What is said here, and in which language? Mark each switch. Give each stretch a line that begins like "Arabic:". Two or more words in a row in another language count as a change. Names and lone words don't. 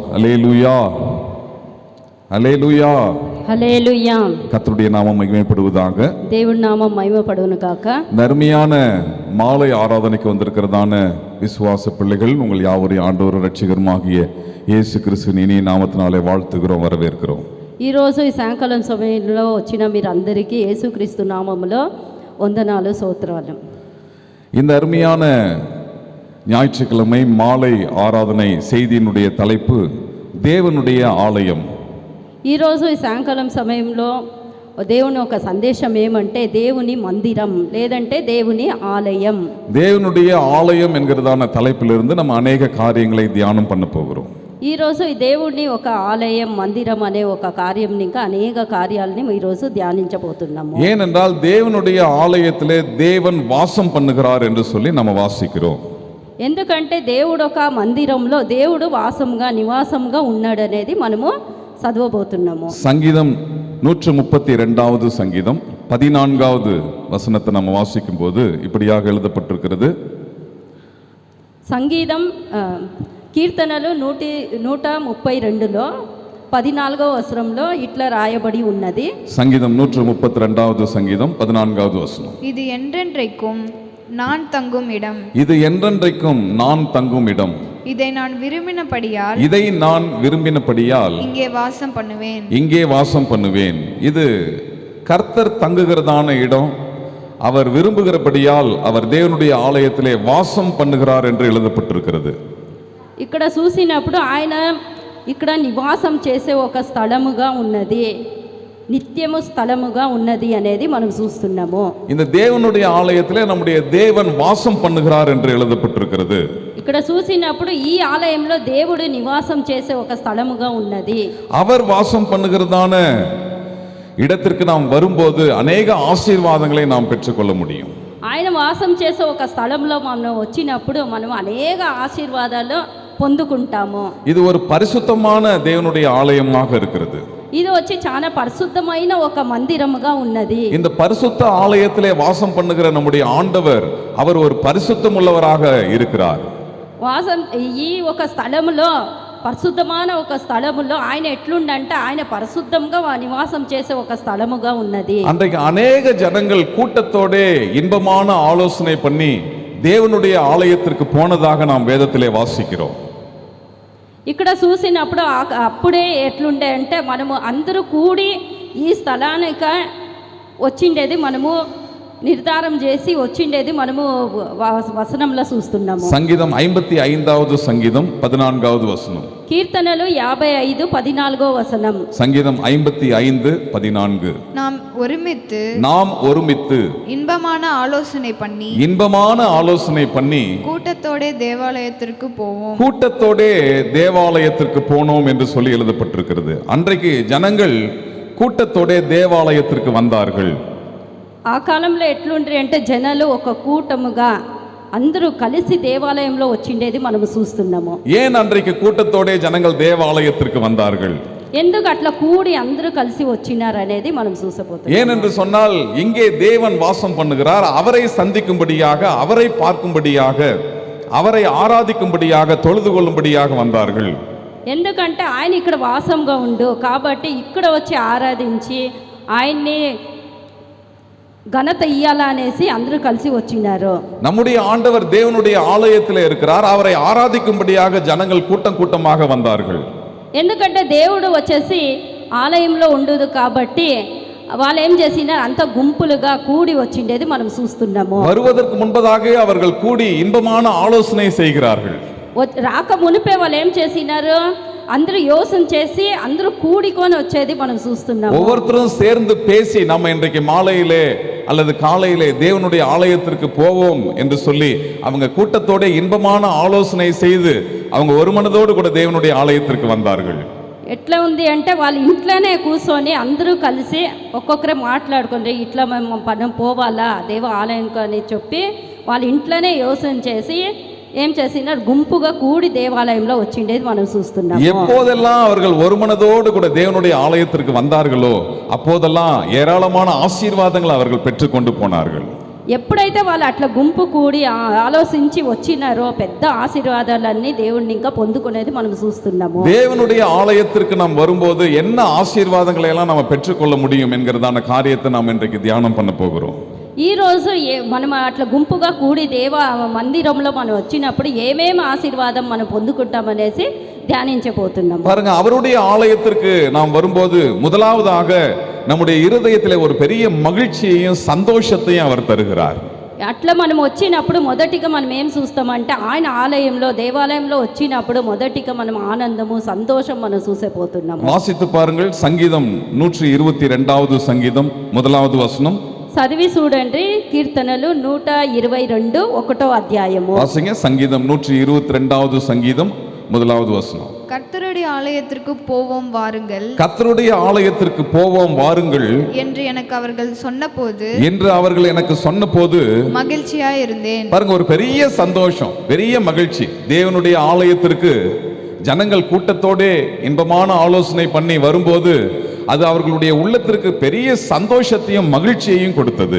Tamil: அல்லேலூயா, அல்லேலூயா, அல்லேலூயா. கர்த்தருடைய நாமம் மகிமைப்படுவதாக. தேவன் நாமம் மகிமைப்படுவதற்காக நர்மையான மாலை ஆராதனைக்கு வந்திருக்கிறதான விசுவாச பிள்ளைகள் உங்கள் யாவரையும் ஆண்டவர் ரட்சகருமாகிய இயேசு கிறிஸ்துவின் இனிய நாமத்தினாலே வாழ்த்துகிறோம், வரவேற்கிறோம்.
Telugu: ఈరోజు ఈ సాయంకాలం సమయంలో వచ్చిన మీరందరికీ యేసుక్రీస్తు నామములో వందనాలు, స్తోత్రాలు.
Tamil: இந்த அருமையான ஞாயிற்றுக்கிழமை மாலை ஆராதனை செய்தியினுடைய தலைப்பு தேவனுடைய ஆலயம்.
Telugu: ఈరోజు ఈ సాయంకాలం సమయంలో దేవుని ఒక సందేశం ఏమంటే దేవుని మందిరం లేదంటే దేవుని ఆలయం.
Tamil: தேவனுடைய ஆலயம் என்கிறதான தலைப்பிலிருந்து நம்ம அநேக காரியங்களை தியானம் பண்ண போகிறோம்.
Telugu: ఈరోజు ఈ దేవుడిని ఒక ఆలయం, మందిరం అనే ఒక కార్యం, ఇంకా అనేక కార్యాలని ఈరోజు ధ్యానించబోతున్నాము.
Tamil: ஏனென்றால் தேவனுடைய ஆலயத்திலே தேவன் வாசம் பண்ணுகிறார் என்று சொல்லி நம்ம வாசிக்கிறோம்.
Telugu: ఎందుకంటే దేవుడు ఒక మందిరంలో దేవుడు వాసంగా, నివాసంగా ఉన్నాడనేది మనము చదవబోతున్నాము.
Tamil: சங்கீதம் 132வது சங்கீதம் 14வது வசனத்தை நம்ம வாசிக்கும் போது இப்படியாக எழுதப்பட்டிருக்கிறது.
Telugu: సంగీతం కీర్తనలు 132లో 14వ వచనంలో ఇట్లా రాయబడి ఉన్నది.
Tamil: சங்கீதம் 132வது சங்கீதம் 14வது வசனம். இது என்றென்றைக்கும் நான் தங்கும் இடம், இது என்றென்றைக்கும் நான் தங்கும் இடம், இதை நான் விரும்பினபடியால் இதை நான் விரும்பினபடியால் இங்கே வாசம் பண்ணுவேன். இங்கே வாசம் பண்ணுவேன். இது கர்த்தர் தங்குகிறதான இடம். அவர் விரும்புகிறபடியால் அவர் தேவனுடைய ஆலயத்திலே வாசம் பண்ணுகிறார் என்று எழுதப்பட்டிருக்கிறது.
Telugu: ఇక్కడ చూసినప్పుడు ఆయన ఇక్కడ నివాసం చేసే ఒక స్థలముగా ఉన్నది, నిత్యము స్థలముగా ఉన్నది అనేది మనం చూస్తున్నాము.
Tamil: இந்த தேவனுடைய ஆலயத்திலே நம்முடைய தேவன் வாசம் பண்ணுகிறார் என்று எழுதப்பட்டிருக்கிறது.
Telugu: ఇక్కడ చూసినప్పుడు ఈ ఆలయంలో దేవుడు నివాసం చేసే ఒక స్థలముగా ఉన్నది.
Tamil: அவர் வாசம் பண்ணுகிறதான இடத்திற்கு நாம் வரும்போது அநேக ஆசீர்வாதங்களை நாம் பெற்றுக்கொள்ள முடியும்.
Telugu: ఆయన వాసం చేసే ఒక స్థలంలో మనం వచ్చినప్పుడు మనం అనేక ఆశీర్వాదాలు పొందుకుంటాము.
Tamil: இது ஒரு பரிசுத்தமான தேவனுடைய ஆலயமாக இருக்கிறது.
Telugu: ఇది వచ్చి చాలా పరిశుద్ధమైన ఒక మందిరముగా ఉన్నది.
Tamil: இந்த பரிசுத்த ஆலயத்திலே வாசம் பண்ணுகிற நம்முடைய ஆண்டவர் அவர் ஒரு பரிசுத்தம் உள்ளவராக இருக்கிறார்.
Telugu: వాసం ఈ ఒక స్థలములో, పరిశుద్ధమైన ఒక స్థలములో ఆయన ఎట్లుండంటే ఆయన పరిశుద్ధంగా నివాసం చేసే ఒక స్థలముగా ఉన్నది.
Tamil: அன்றைக்கு அநேக ஜனங்கள் கூட்டத்தோட இன்பமான ஆலோசனை பண்ணி தேவனுடைய ஆலயத்திற்கு போனதாக நாம் வேதத்திலே வாசிக்கிறோம்.
Telugu: ఇక్కడ చూసినప్పుడు అప్పుడే ఎట్లుండే అంటే మనము అందరూ కూడి ఈ స్థలానికి వచ్చిండేది, మనము నిర్ధారం చేసి వచ్చిండేది మనము వచనంలో చూస్తున్నాము.
Tamil: సంగీతం 55வது சங்கீதம் 14வது வசனம்.
Telugu: కీర్తనలు 55 14వ వచనం.
Tamil: சங்கீதம் 55 14. நாம் ஒருமித்து இன்பமான ஆலோசனை பண்ணி கூட்டத்தோட தேவாலயத்திற்கு போனோம் என்று சொல்லி எழுதப்பட்டிருக்கிறது. அன்றைக்கு ஜனங்கள் கூட்டத்தோட தேவாலயத்திற்கு வந்தார்கள்.
Telugu: ఆ కాలంలో ఎట్లుండ్రి అంటే జనాలు ఒక కూటముగా అందరూ కలిసి దేవాలయంలో వచ్చిండేది మనం చూస్తున్నాము.
Tamil: ஏன் அன்றைக்கு கூட்டத்தோட ஜனங்கள் தேவாலயத்திற்கு வந்தார்கள்?
Telugu: ఎందుకు అట్లా కూడి అందరూ కలిసి వచ్చినారు అనేది మనం చూసపోతాం.
Tamil: ஏனென்று சொன்னால் இங்கே தேவன் வாசம் பண்ணுகிறார். அவரை சந்திக்கும்படியாக, அவரை பார்க்கும்படியாக, அவரை ஆராதிக்கும்படியாக, தொழுது கொள்ளும்படியாக வந்தார்கள்.
Telugu: ఎందుకంటే ఆయన ఇక్కడ వాసంగా ఉండు కాబట్టి ఇక్కడ వచ్చి ఆరాధించి ఆయన్ని ఘనత ఇయ్యాలా అనేసి అందరూ కలిసి వచ్చినారు.
Tamil: நம்முடைய ஆண்டவர் தேவனுடைய ஆலயத்திலே இருக்கிறார். அவரை ஆராதிக்கும்படியாக ஜனங்கள் கூட்டம் கூட்டமாக வந்தார்கள்.
Telugu: ఎందుకంటే దేవుడు వచ్చేసి ఆలయంలో ఉండదు కాబట్టి వాళ్ళు ఏం చేసినారు, అంత గుంపులుగా కూడి వచ్చిండేది మనం చూస్తున్నాము.
Tamil: வருவதற்கு முன்பதாக அவர்கள் கூடி இன்பமான ஆலோசனை செய்கிறார்கள்.
Telugu: రాక మునిపే వాళ్ళు ఏం చేసినారు, అందరూ யோசனை చేసి అందరూ కూడికొని వచ్చేది మనం చూస్తున్నాము.
Tamil: ஒவ்வொருத்தரும் சேர்ந்து பேசி நம்ம இன்றைக்கு மாலையிலே அல்லது காலையிலே தேவனுடைய ஆலயத்திற்கு போவோம் என்று சொல்லி அவங்க கூட்டத்தோட இன்பமான ஆலோசனை செய்து அவங்க ஒரு மனதோடு கூட தேவனுடைய ஆலயத்திற்கு வந்தார்கள்.
Telugu: ఎట్లా ఉంది అంటే వాళ్ళ ఇంట్లోనే కూర్చొని అందరూ కలిసి ఒక్కొక్కరే మాట్లాడుకుంటే ఇట్లా మనం పోవాలా దేవ ఆలయానికి అని చెప్పి వాళ్ళ ఇంట్లోనే యోచన చేసి ఏం చేసినారు, గుంపుగా కూడి దేవాలయంలో వచ్చిండేది మనం చూస్తున్నాం.
Tamil: எப்போதெல்லாம் அவர்கள் ஒரு மனதோடு கூட தேவனுடைய ஆலயத்திற்கு வந்தார்களோ அப்போதெல்லாம் ஏராளமான ஆசீர்வாதங்களை அவர்கள் பெற்றுக்கொண்டு போனார்கள்.
Telugu: ఎప్పుడైతే వాళ్ళు అట్లా గుంపు కూడి ఆలోచించి వచ్చినారో పెద్ద ఆశీర్వాదాలన్నీ దేవుడిని ఇంకా పొందుకునేది మనం చూస్తున్నాము.
Tamil: தேவனுடைய ஆலயத்திற்கு நாம் வரும்போது என்ன ஆசீர்வாதங்களை எல்லாம் நாம் பெற்றுக்கொள்ள முடியும் என்கிறதான காரியத்தை நாம் இன்றைக்கு தியானம் பண்ண போகிறோம்.
Telugu: ఈ రోజు మనం అట్లా గుంపుగా కూడి దేవ మందిరంలో మనం వచ్చినప్పుడు ఏమేమి ఆశీర్వాదం మనం పొందుకుంటామనేసి தியானிஞ்சபோతున్నాం.
Tamil: பாருங்க, அவருடைய ஆலயத்திற்கு நாம் வரும்போது முதலாவதாக நம்முடைய இருதயத்திலே ஒரு பெரிய மகிழ்ச்சியையும் சந்தோஷத்தையும் அவர் தருகிறார்.
Telugu: అట్లా మనం వచ్చినప్పుడు మొదటిగా మనం ఏం చూస్తామంటే ఆయన ఆలయంలో దేవాలయంలో వచ్చినప్పుడు మొదటిగా మనం ఆనందము సంతోషం మనం చూసేపోతున్నాము.
Tamil: வாசித்து பாருங்கள், சங்கீதம் 122வது சங்கீதம் 1வது வசனம்.
Telugu: చదివి చూడండి, కీర్తనలు 122 1వ అధ్యాయము.
Tamil: வாசிங்க, சங்கீதம் 122வது சங்கீதம் 1வது வசனம். கர்த்தருடைய ஆலயத்திற்கு போவோம் வாருங்கள், கர்த்தருடைய ஆலயத்திற்கு போவோம் வாருங்கள் என்று எனக்கு அவர்கள் சொன்னபோது என்று அவர்கள் எனக்கு சொன்னபோது மகிழ்ச்சியாய் இருந்தேன். பாருங்க, ஒரு பெரிய சந்தோஷம், பெரிய மகிழ்ச்சி. தேவனுடைய ஆலயத்திற்கு ஜனங்கள் கூட்டத்தோட இன்பமான ஆலோசனை பண்ணி வரும்போது அது அவர்களுடைய உள்ளத்திற்கு பெரிய சந்தோஷத்தையும் மகிழ்ச்சியையும் கொடுத்தது.